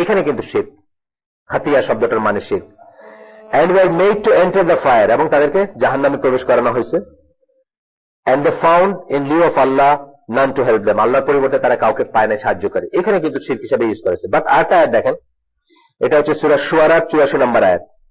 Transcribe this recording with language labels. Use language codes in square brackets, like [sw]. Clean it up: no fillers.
[bn] এখানে কিন্তু শিরক, খাতিয়া শব্দটার মানে শিরক। [en] and were made to enter the fire, [bn] এবং তাদেরকে জাহান্নামে প্রবেশ করানো হয়েছে। [en] and they found in lieu of Allah none to help them, [bn] আল্লাহর পরিবর্তে তারা কাউকে পায় না সাহায্যকারী। এখানে কিন্তু শিরক হিসেবে ইউজ করেছে। বাট আরেকটা আয়াত দেখেন, এটা হচ্ছে সূরা শুআরা 84 নম্বর আয়াত।